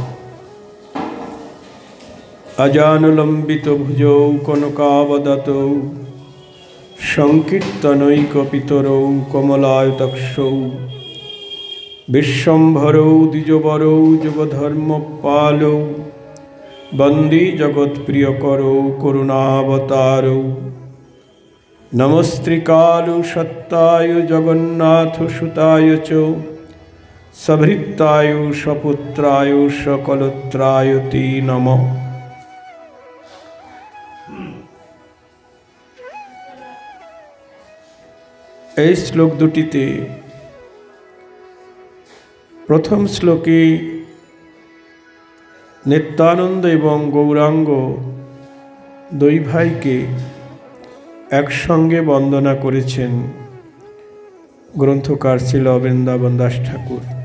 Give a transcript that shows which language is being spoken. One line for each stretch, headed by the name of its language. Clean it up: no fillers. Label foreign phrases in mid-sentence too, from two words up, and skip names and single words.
Sanskrit: अजानुलंबित भुजौ कनकावदतौ संकीर्तनैकपितरौ कमलायतक्षौ विश्वम्भरौ द्विजवरौ जुगधर्मपालौ वन्दे जगत्प्रियकरौ करुणावतारौ। नमस्त्रिकालु सत्ताय जगन्नाथ सुताय च सभृत्ताय सपुत्राय सकलत्राय ते नमः।
Bangla: এই শ্লোক দুটিতে প্রথম শ্লোকে নিত্যানন্দ এবং গৌরাঙ্গ দুই ভাইকে একসঙ্গে বন্দনা করেছেন গ্রন্থকার শ্রীল বৃন্দাবন দাস ঠাকুর।